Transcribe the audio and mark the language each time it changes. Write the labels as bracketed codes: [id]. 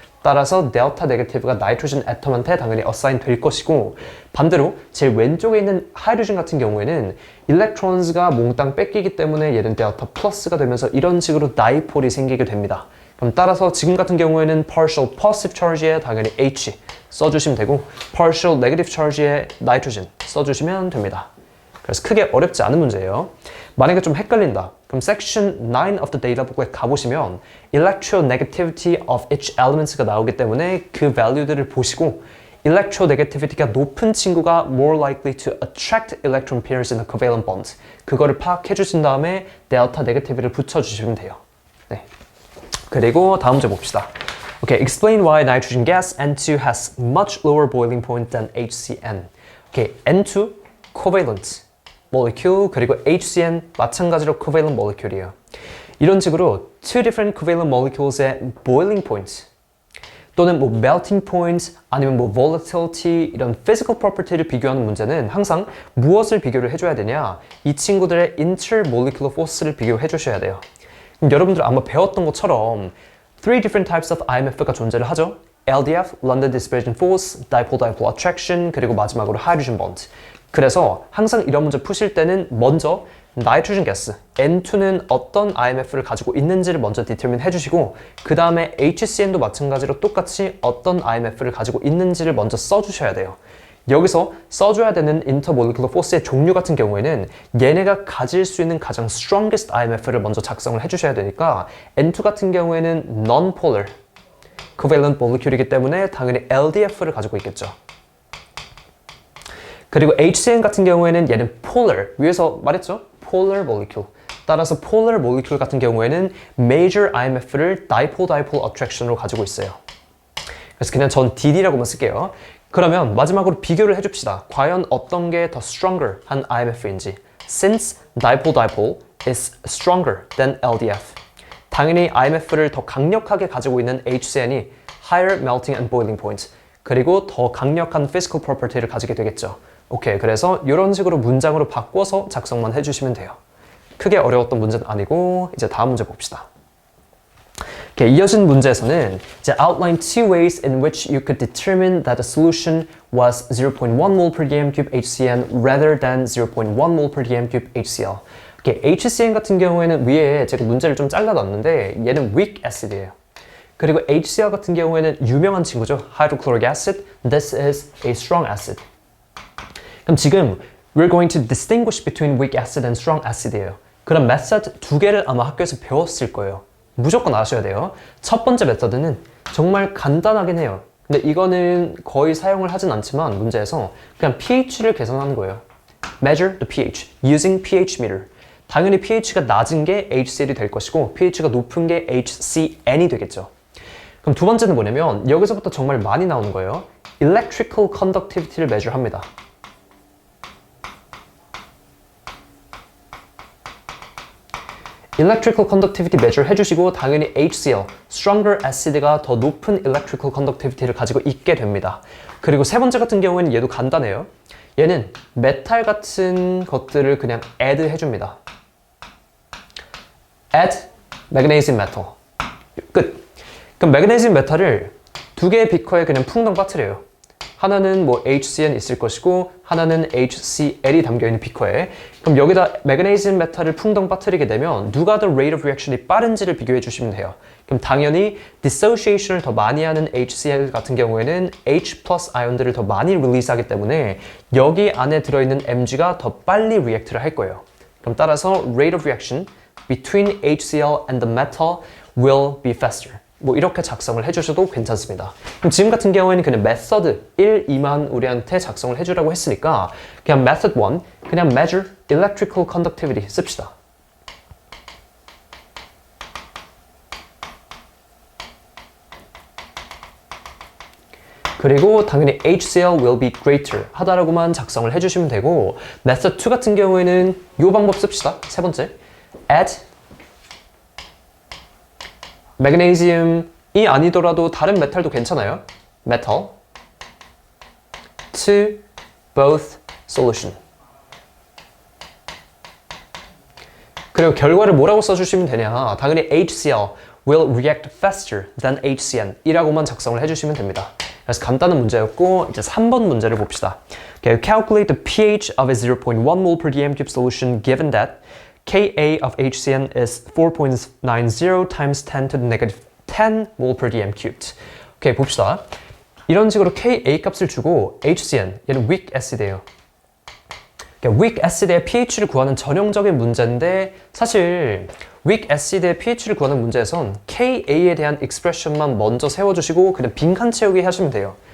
[ko] 따라서 델타 네거티브가 나이트로젠 애텀한테 당연히 어사인 될 것이고, 반대로 제일 왼쪽에 있는 하이드로젠 같은 경우에는 일렉트론즈가 몽땅 뺏기기 때문에 얘는 델타 플러스가 되면서 이런 식으로 다이폴이 생기게 됩니다. 그럼 따라서 지금 같은 경우에는 [en] partial positive charge [ko] 에 당연히 H 써주시면 되고 [en] partial negative charge [ko] 에 나이트로젠 써주시면 됩니다. 그래서 크게 어렵지 않은 문제예요. 만약에 좀 헷갈린다. 그럼 [en] section 9 of the databook [ko] 에 가보시면 [en] electronegativity of each elements [ko] 가 나오기 때문에 그 [en] value [ko] 들을 보시고 [en] electronegativity [ko] 가 높은 친구가 [en] more likely to attract electron pairs in a covalent bond. [ko] 그거를 파악해 주신 다음에 delta negative를 붙여주시면 돼요. 네. 그리고 다음 문제 봅시다. [en] Okay, explain why nitrogen gas N2 has much lower boiling point than HCN. Okay, N2 covalent molecule [ko] 그리고 [en] HCN [ko] 마찬가지로 [en] covalent molecule이에요. [ko] 이런 식으로 [en] two different covalent molecules [ko] 의 boiling point 또는 뭐 melting point 아니면 뭐 volatility 이런 physical property를 비교하는 문제는 항상 무엇을 비교를 해줘야 되냐? 이 친구들의 intermolecular force를 비교해 주셔야 돼요. 그럼 여러분들 아마 배웠던 것처럼 [en] three different types of IMF [ko] 가 존재를 하죠. [en] LDF, London Dispersion Force, Dipole-Dipole Attraction, [ko] 그리고 마지막으로 [en] Hydrogen Bond. [ko] 그래서 항상 이런 문제 푸실 때는 먼저 나이트로젠 가스 N2는 어떤 IMF를 가지고 있는지를 먼저 디터민 해주시고 그 다음에 HCN도 마찬가지로 똑같이 어떤 IMF를 가지고 있는지를 먼저 써주셔야 돼요. 여기서 써줘야 되는 intermolecular force의 종류 같은 경우에는 얘네가 가질 수 있는 가장 strongest IMF를 먼저 작성을 해주셔야 되니까 N2 같은 경우에는 non-polar covalent molecule이기 때문에 당연히 LDF를 가지고 있겠죠. 그리고 HCN 같은 경우에는 얘는 polar, 위에서 말했죠? polar molecule. 따라서 polar molecule 같은 경우에는 major IMF를 [en] dipole-dipole attraction [ko] 으로 가지고 있어요. 그래서 그냥 전 DD라고만 쓸게요. 그러면 마지막으로 비교를 해줍시다. 과연 어떤 게 더 stronger 한 IMF인지. [en] Since dipole-dipole is stronger than LDF. [ko] 당연히 [en] IMF를 [ko] 더 강력하게 가지고 있는 [en] HCN이 higher melting and boiling point. [ko] 그리고 더 강력한 physical property를 가지게 되겠죠. 오케이, 그래서 이런 식으로 문장으로 바꿔서 작성만 해주시면 돼요. 크게 어려웠던 문제는 아니고 이제 다음 문제 봅시다. [en] Okay, [ko] 이어진 문제에서는 이제 [en] outline two ways in which you could determine that the solution was 0.1 mole per dm cube HCN rather than 0.1 mole per dm cube HCl. [ko] Okay, HCN 같은 경우에는 위에 제가 문제를 좀 잘라놨는데 얘는 weak acid이에요. 그리고 HCl 같은 경우에는 유명한 친구죠. [en] hydrochloric acid. This is a strong acid. [ko] 그럼 지금 [en] we're going to distinguish between weak acid and strong acid이에요. [ko] 그럼 메서드 두 개를 아마 학교에서 배웠을 거예요. 무조건 아셔야 돼요. 첫 번째 메서드는 정말 간단하긴 해요. 근데 이거는 거의 사용을 하진 않지만 문제에서 그냥 pH를 계산하는 거예요. [en] Measure the pH using pH meter. [ko] 당연히 pH가 낮은 게 HCl이 될 것이고 pH가 높은 게 HCN이 되겠죠. 그럼 두 번째는 뭐냐면 여기서부터 정말 많이 나오는 거예요. [en] Electrical conductivity를 measure [ko] 합니다. [en] Electrical conductivity measure [ko] 해주시고 당연히 [en] HCl, stronger acid [ko] 가 더 높은 [en] electrical conductivity [ko] 를 가지고 있게 됩니다. 그리고 세 번째 같은 경우에는 얘도 간단해요. 얘는 메탈 같은 것들을 그냥 add 해줍니다. [en] add magnesium metal. [ko] 끝. 그럼 magnesium metal을 두 개의 비커에 그냥 풍덩 빠뜨려요. 하나는 뭐 HCN 있을 것이고 하나는 HCl이 담겨있는 비커에 그럼 여기다 magnesium metal을 풍덩 빠뜨리게 되면 누가 더 [en] rate of reaction [ko] 이 빠른지를 비교해 주시면 돼요. 그럼 당연히 dissociation을 더 많이 하는 HCl 같은 경우에는 H 플러스 아이온들을 더 많이 릴리즈하기 때문에 여기 안에 들어있는 Mg가 더 빨리 리액트를 할 거예요. [en] 그럼 따라서 rate of reaction between HCl and the metal will be faster. [ko] 뭐 이렇게 작성을 해주셔도 괜찮습니다. 그럼 지금 같은 경우에는 그냥 메서드 1, 2만 우리한테 작성을 해주라고 했으니까 그냥 method 1, 그냥 [en] measure electrical conductivity [ko] 씁시다. 그리고 당연히 [en] HCl will be greater [ko] 하다라고만 작성을 해주시면 되고 method 2 같은 경우에는 이 방법 씁시다. 세 번째, add magnesium이 아니더라도 다른 메탈도 괜찮아요. [en] metal to both solution. [ko] 그리고 결과를 뭐라고 써주시면 되냐? 당연히 [en] HCl will react faster than HCN [ko] 이라고만 작성을 해주시면 됩니다. 그래서 간단한 문제였고 이제 3번 문제를 봅시다. [en] Okay, calculate the pH of a 0.1 mole per dm cube solution given that Ka of HCN is 4.90 times 10 to the negative 10 mole per dm cubed. [ko] 오케이, 봅시다. 이런 식으로 Ka 값을 주고 HCN, 얘는 weak acid예요. 그러니까 weak acid의 pH를 구하는 전형적인 문제인데 사실 weak acid의 pH를 구하는 문제에선 Ka에 대한 expression만 먼저 세워주시고 그냥 빈칸 채우기 하시면 돼요.